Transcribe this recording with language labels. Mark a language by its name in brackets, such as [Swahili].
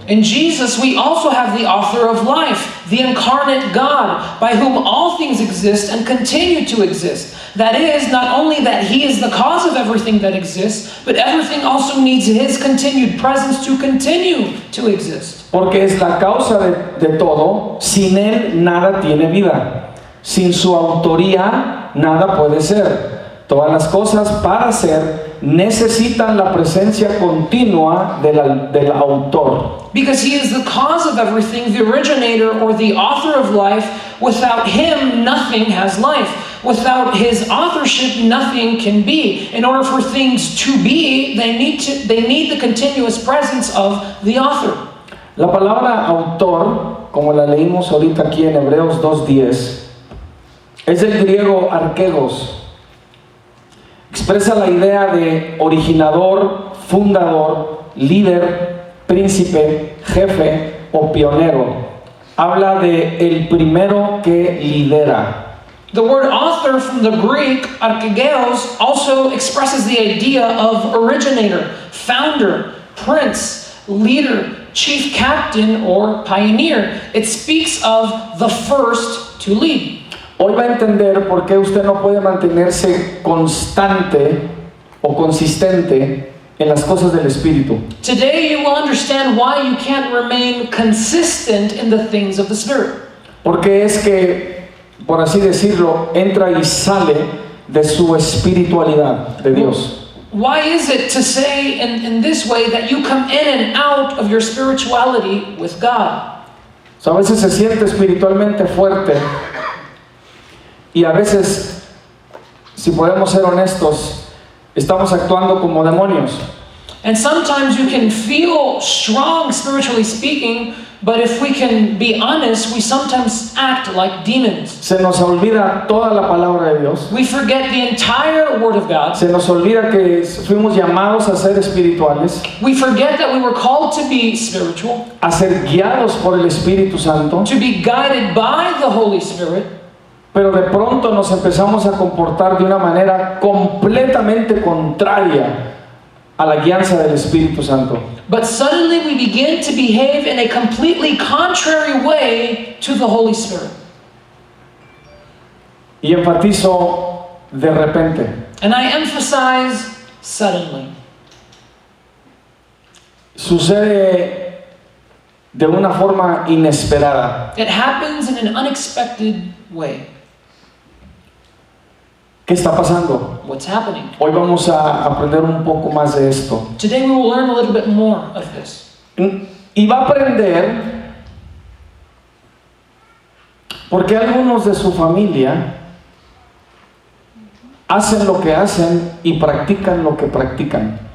[English] In Jesus, we also have the author of life, the incarnate God, by whom all things exist and continue to exist. That is, not only that He is the cause of everything that exists, but everything also needs His continued presence to continue to exist. [Spanish] Porque es la causa de todo. Sin Él nada tiene vida. Sin su autoría nada puede ser. Todas las cosas para ser necesitan la presencia continua del autor. [English] Because He is the cause of everything, the originator or the author of life. Without Him, nothing has life. Without His authorship, nothing can be. In order for things to be, they need the continuous presence of the author. [Spanish] La palabra autor, como la leímos ahorita aquí en Hebreos 2:10, es del griego arquegos. Expresa la idea de originador, fundador, líder, príncipe, jefe o pionero. Habla de el primero que lidera. [English] The word author from the Greek, archegeos, also expresses the idea of originator, founder, prince, leader, chief captain, or pioneer. It speaks of the first to lead. [Spanish] Hoy va a entender por qué usted no puede mantenerse constante o consistente en las cosas del Espíritu. [English] Today you will understand why you can't remain consistent in the things of the Spirit. [Spanish] Porque es que, por así decirlo, entra y sale de su espiritualidad de Dios. [English] Why is it to say in this way that you come in and out of your spirituality with God? [Spanish] O sea, a veces se siente espiritualmente fuerte y a veces, si podemos ser honestos, estamos actuando como demonios. [English] And sometimes you can feel strong spiritually speaking, but if we can be honest, we sometimes act like demons. [Spanish] Se nos olvida toda la palabra de Dios. [English] We forget the entire Word of God. [Spanish] Se nos olvida que fuimos llamados a ser espirituales, [English] We forget that we were called to be spiritual, [Spanish] a ser guiados por el Espíritu Santo, [English] to be guided by the Holy Spirit. [Spanish] pero de pronto nos empezamos a comportar de una manera completamente contraria a la guianza del Espíritu Santo. [English] But suddenly we begin to behave in a completely contrary way to the Holy Spirit. [Spanish] Y enfatizo de repente. [English] And I emphasize suddenly. [Spanish] Sucede de una forma inesperada. [English] It happens in an unexpected way. [Spanish] ¿Qué está pasando? [English] What's happening? [Spanish] Hoy vamos a aprender un poco más de esto. [English] Today we will learn a little bit more of this. [Spanish] Y va a aprender porque algunos de su familia hacen lo que hacen y practican lo que practican.